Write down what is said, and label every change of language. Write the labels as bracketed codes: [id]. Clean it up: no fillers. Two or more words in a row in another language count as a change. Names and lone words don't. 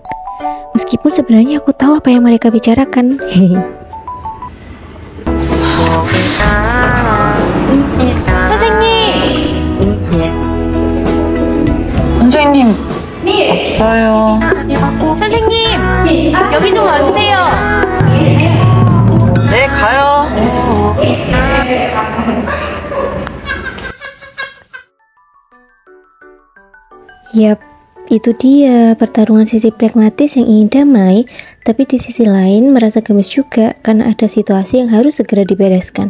[id] Meskipun sebenarnya aku tahu apa yang mereka bicarakan. [ko] 선생님, 없어요. 선생님, 여기 좀 와주세요. 네, 가요. [id] Yap, itu dia pertarungan sisi pragmatis yang ingin damai, tapi di sisi lain merasa gemes juga karena ada situasi yang harus segera dibereskan.